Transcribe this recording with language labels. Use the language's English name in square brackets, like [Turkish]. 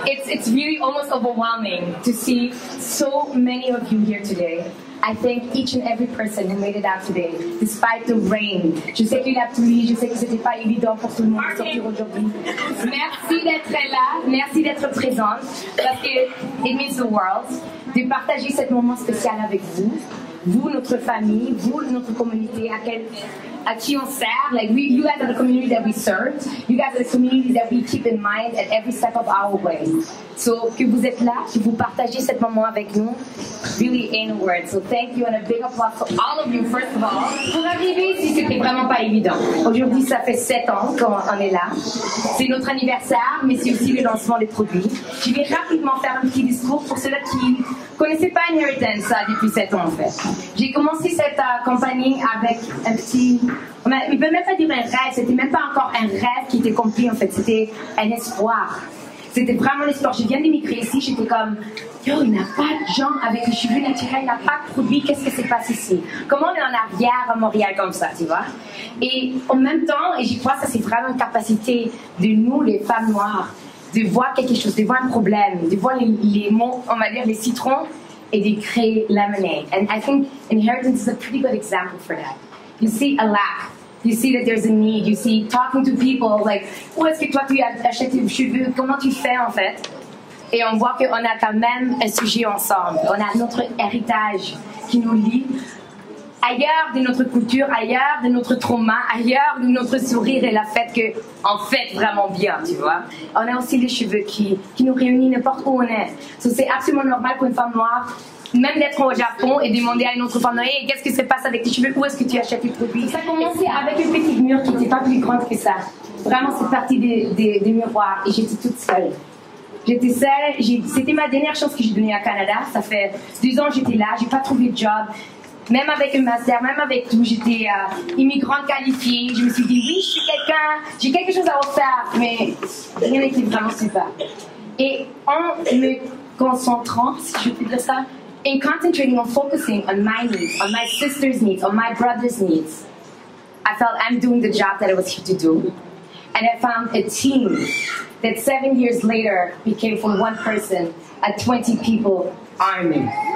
[English] It's really almost overwhelming to see so many of you here today. I thank each and every person who made it out today, despite the rain. [French] Je sais qu'il a plu, je sais que c'était pas évident pour tout le monde de sortir aujourd'hui. Merci d'être là, merci d'être présente, parce que [English] it means the world, [French] de partager ce moment spécial avec vous. Vous, notre famille, vous, notre communauté, à qui on sert. [English] Like you guys are the community that we serve. You guys are the community that we keep in mind at every step of our way. [French] So, que vous êtes là, que vous partagez ce moment avec nous, [English] really ain't a word. So thank you and a big applause for all of you, first of all. [French] Pour arriver ici, c'était vraiment pas évident. Aujourd'hui, ça fait 7 ans qu'on est là. C'est notre anniversaire, mais c'est aussi le lancement des produits. Je vais rapidement faire un petit discours pour ceux-là qui connaissaient pas Inheritance depuis 7 ans en fait. J'ai commencé cette compagnie avec un petit... On ne peut même pas dire un rêve, c'était même pas encore un rêve qui était accompli en fait, c'était un espoir. C'était vraiment l'espoir. Je viens d'émigrer ici, j'étais comme, yo, il n'y a pas de gens avec les cheveux naturels, il n'y a pas de produits, qu'est-ce que c'est passe ici? Comment on est en arrière à Montréal comme ça, tu vois? Et en même temps, et j'y crois, ça c'est vraiment une capacité de nous, les femmes noires, de voir quelque chose, de voir un problème, de voir les mots, on va dire les citrons, et de créer lemonade. [English] And I think Inheritance is a pretty good example for that. You see a lack. You see that there's a need. You see talking to people like, [French] où est-ce que toi tu achètes tes cheveux? Comment tu fais en fait? Et on voit qu'on a quand même un sujet ensemble. On a notre héritage qui nous lie ailleurs de notre culture, ailleurs de notre trauma, ailleurs de notre sourire et la fête qu'on fait vraiment bien, tu vois. On a aussi les cheveux qui nous réunissent n'importe où on est. So, c'est absolument normal pour une femme noire, même d'être au Japon et demander à une autre femme noire, hey, qu'est-ce qui se passe avec tes cheveux, où est-ce que tu achètes tes produits? Ça a commencé avec une petite mur qui n'était pas plus grande que ça. Vraiment, c'est parti des miroirs et j'étais toute seule. J'étais seule, c'était ma dernière chance que j'ai donnée à Canada. Ça fait 2 ans que j'étais là, j'ai pas trouvé de job. Même avec un master, même avec tout, j'étais immigrante qualifiée. Je me suis dit, oui, je suis quelqu'un, j'ai quelque chose à offrir, mais rien n'était vraiment super. Et en me concentrant, si je peux dire ça, [English] in concentrating on focusing on my needs, on my sister's needs, on my brother's needs, I felt I'm doing the job that I was here to do. And I found a team that 7 years later became from 1 person a 20 people army.